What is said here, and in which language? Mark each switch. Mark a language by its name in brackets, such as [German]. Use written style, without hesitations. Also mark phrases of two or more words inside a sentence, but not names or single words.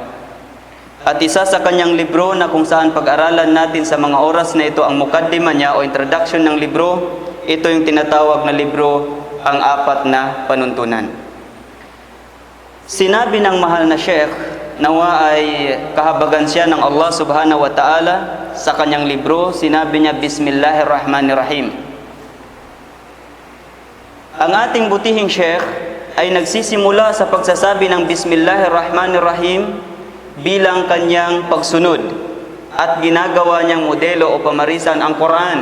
[Filipino] At isa sa kanyang libro na kung saan pag-aralan natin sa mga oras na ito ang mukaddima niya o introduction ng libro, ito yung tinatawag na libro, Ang Apat na Panuntunan. Sinabi ng mahal na Sheikh, nawa ay kahabagan siya ng Allah [Arabic] سبحانه وتعالى [Filipino] sa kanyang libro, sinabi niya, Bismillahirrahmanirrahim. Ang ating butihing Sheikh ay nagsisimula sa pagsasabi ng Bismillahirrahmanirrahim bilang kanyang pagsunod at ginagawa niyang modelo o pamarisan ang Quran.